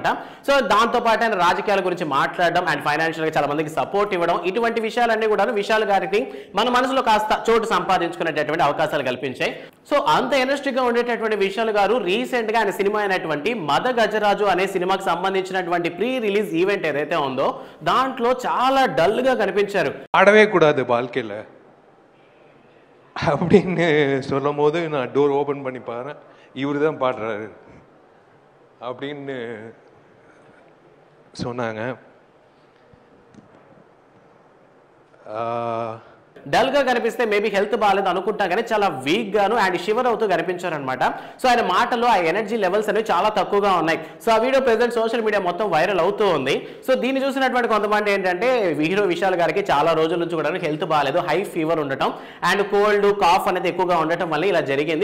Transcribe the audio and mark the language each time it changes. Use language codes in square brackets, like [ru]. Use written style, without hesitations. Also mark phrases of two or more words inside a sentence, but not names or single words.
[te] సో దాంతోపాటు ఆయన రాజకీయాల గురించి మాట్లాడడం [en] and financially [te] చాలా మందికి సపోర్ట్ ఇవ్వడం, ఇటువంటి విషయాలన్నీ కూడా విశాల్ గారికి మన మనసులో కాస్త చోటు సంపాదించుకునేటటువంటి అవకాశాలు కల్పించాయి. సో అంత ఎనర్జిటిక్గా ఉండేటటువంటి విశాల్ గారు రీసెంట్ గా ఆయన సినిమా అయినటువంటి మద గజరాజు అనే సినిమాకి సంబంధించినటువంటి [en] pre release event [te] ఏదైతే ఉందో దాంట్లో చాలా డల్ గా కనిపించారు. [ta] ஆடவே கூடாது வாழ்க்கையில் அப்படின்னு சொல்லும் போது நான் [en] door open [ta] பண்ணி பாறேன், இவர் தான் பாடுறாரு அப்படின்னு சொன்னாங்க. [te] డల్ గా కనిపిస్తే [en] maybe health [te] బాగాలేదు అనుకుంటా కానీ చాలా వీక్ గాను [en] and shiver [te] అవుతూ కనిపించారు అనమాట. సో ఆయన మాటలో ఆ [en] energy levels [te] అనేవి చాలా తక్కువగా ఉన్నాయి. సో ఆ [en] video present social media [te] మొత్తం వైరల్ అవుతూ ఉంది. సో దీన్ని చూసినటువంటి కొంతమంది ఏంటంటే హీరో విశాల్ గారికి చాలా రోజుల నుంచి కూడా హెల్త్ బాగాలేదు, [en] high fever [te] ఉండటం [en] and cold cough [te] అనేది ఎక్కువగా ఉండటం వల్ల ఇలా జరిగింది.